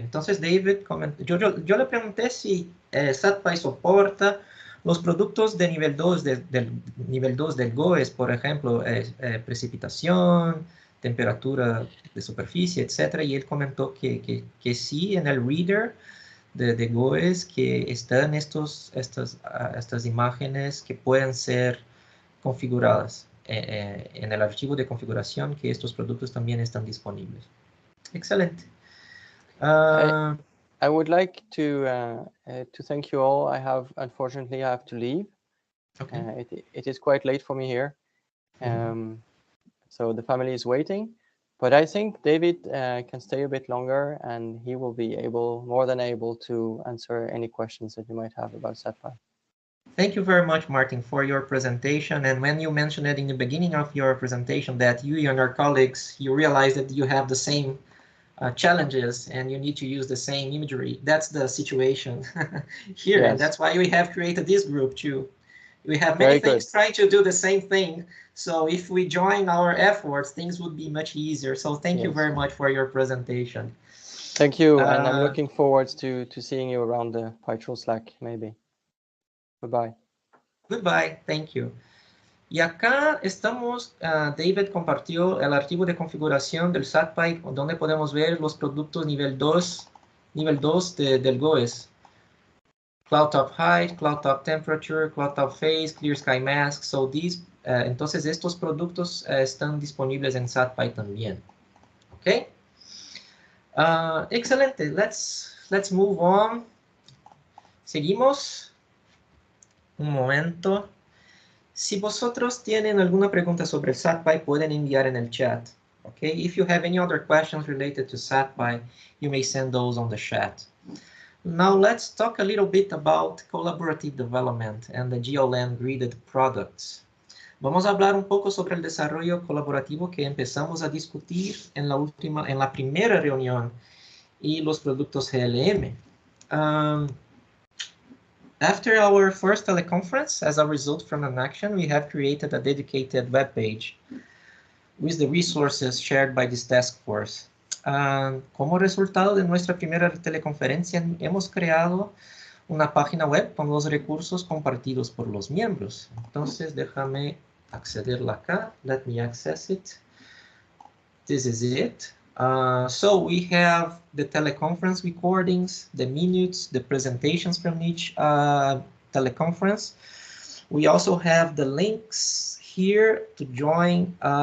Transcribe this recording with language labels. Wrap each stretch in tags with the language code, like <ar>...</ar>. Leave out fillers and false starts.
<es>Entonces, David, yo le pregunté si SatPy soporta los productos de nivel 2 del nivel 2 del GOES, por ejemplo, precipitación, temperatura de superficie, etcétera, y él comentó que sí, en el reader de GOES, que están estas imágenes que pueden ser configuradas en el archivo de configuración, que estos productos también están disponibles. Excelente.</es> <en>I would like to thank you all. Unfortunately, I have to leave. Okay. It is quite late for me here. So the family is waiting. But I think David can stay a bit longer, and he will be more than able to answer any questions that you might have about SatPy. Thank you very much, Martin, for your presentation. And when you mentioned it in the beginning of your presentation that you and your colleagues, you realize that you have the same challenges and you need to use the same imagery. That's the situation here. Yes. And that's why we have created this group too. We have many things trying to do the same thing. So if we join our efforts, things would be much easier. So thank you very much for your presentation. Thank you. And I'm looking forward to seeing you around the Pytroll Slack, maybe. Goodbye. Goodbye. Thank you.</en> <es>Y acá estamos, David compartió el archivo de configuración del SatPy, donde podemos ver los productos nivel 2 del GOES.</es> <en>Cloud top height, cloud top temperature, cloud top phase, clear sky mask.</en> <es>So entonces estos productos están disponibles en SatPy también. Okay. Excelente.</es> <en>Let's move on.</en> <es>Seguimos. Un momento. Si vosotros tienen alguna pregunta sobre el SatPy, pueden enviar en el chat.</es> <en>Okay. If you have any other questions related to SatPy, you may send those on the chat. Now let's talk a little bit about collaborative development and the GeoLand gridded products.</en> <es>Vamos a hablar un poco sobre el desarrollo colaborativo que empezamos a discutir en la primera reunión y los productos GLM.</es> <en>After our first teleconference, as a result from an action, we have created a dedicated web page with the resources shared by this task force.</en> <es>Como resultado de nuestra primera teleconferencia, hemos creado una página web con los recursos compartidos por los miembros. Entonces, déjame accederla acá.</es> <en>Let me access it. This is it. So we have the teleconference recordings, the minutes, the presentations from each teleconference. We also have the links here to join</en>